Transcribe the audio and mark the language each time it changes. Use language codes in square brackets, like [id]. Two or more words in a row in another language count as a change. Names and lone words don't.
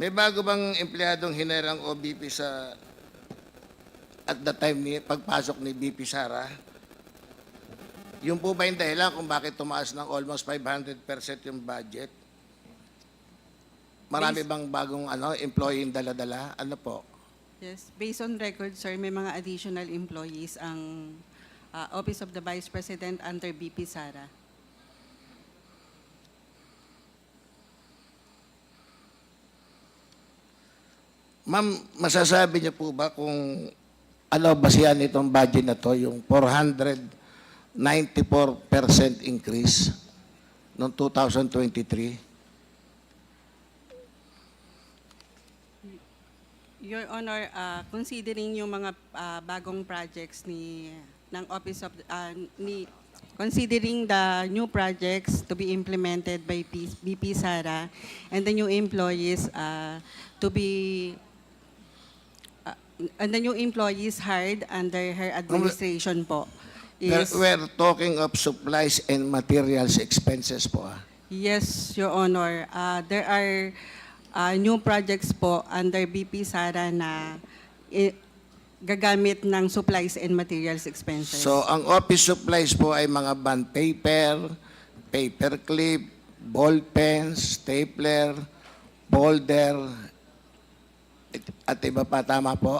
[tl] May bago bang empleyadong hinerang OBP [en] at the time [tl] ni pagpasok ni VP Sara? Yung po ba yung dahilan kung bakit tumaas ng almost 500% yung budget? Marami bang bagong employee yung dala-dala? Ano po? [en] Yes, based on record, sir, [tl] may mga [en] additional employees ang Office of the Vice President under VP Sara. [tl] Ma'am, masasabi niyo po ba kung ano basihan itong budget na to, yung 494% increase noong 2023? [en] Your Honor, considering [tl] yung mga bagong [en] projects ng Office of considering the new projects to be implemented by VP Sara and the new employees and the new employees hired under her administration po is We're talking of supplies and materials expenses po. yes, Your Honor. There are new projects po under VP Sara [tl] na gagamit ng [en] supplies and materials expenses. [tl] So, ang office supplies po ay mga [en] bond paper, paper clip, ball pens, stapler, folder, [tl] at iba pa, tama po?